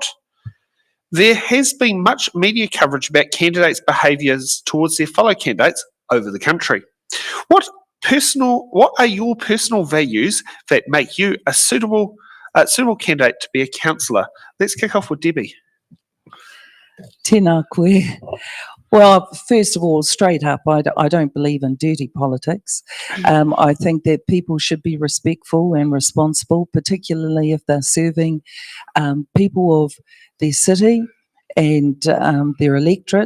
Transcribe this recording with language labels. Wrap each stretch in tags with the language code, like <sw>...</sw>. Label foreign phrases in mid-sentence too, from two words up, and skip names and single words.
<en>There has been much media coverage about candidates' behaviours towards their fellow candidates over the country. What are your personal values that make you a suitable candidate to be a councillor? Let's kick off with Debbie.</en> <mi>Tēnā koe.</mi> <en>Well, first of all, straight up, I don't believe in dirty politics. I think that people should be respectful and responsible, particularly if they're serving people of their city and their electorate.</en>